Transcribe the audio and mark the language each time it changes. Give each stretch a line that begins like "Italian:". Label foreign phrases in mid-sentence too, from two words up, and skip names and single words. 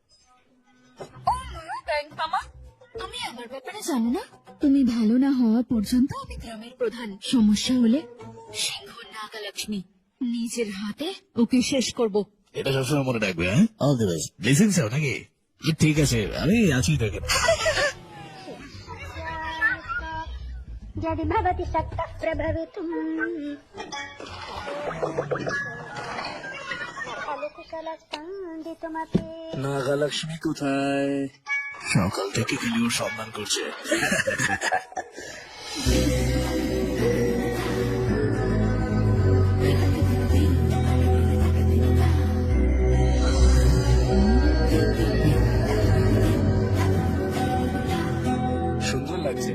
Bangla: তুমি আমার ব্যাপারে জানো না? তুমি ভালো না হওয়া পর্যন্ত আমি গ্রামের প্রধান। সমস্যা হলে সিংহ নাগলক্ষ্মী নিজের হাতে ওকে শেষ করব। এটা সবসময় মনে রাখবে, হ্যাঁ?
English: all the best.
Bangla: ব্লেসিং চাও নাকি? ঠিক আছে, আমি আছি তোকে।
Sanskrit: यदि भवति शक्तः प्रभवितुम् खलु कुशलस्पन्दितुमपि
Bangla: নাগালক্ষ্মী কোথায়? সকাল থেকে খালি ওর সন্ধান করছে। সুন্দর লাগছে।